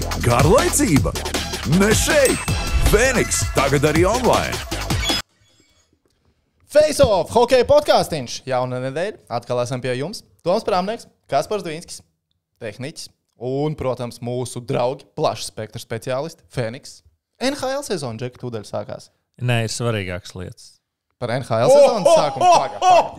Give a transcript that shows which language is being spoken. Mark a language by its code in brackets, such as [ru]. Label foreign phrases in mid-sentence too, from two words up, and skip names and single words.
[lv] Garlaicība? Ne šeit! Fēniks tagad arī online! Face Off, hokeja podkāstīns. Jauna nedēļa, atkal esam pie jums. Toms Prāmnieks, Kaspars Dvīnskis, tehniķis un, protams, mūsu draugi, plaša spektra speciālisti, Fēniks. NHL sezona, Džeki, tūdaļ sākās. Nē, ir svarīgākas lietas. Par NHL sezonas sākumu.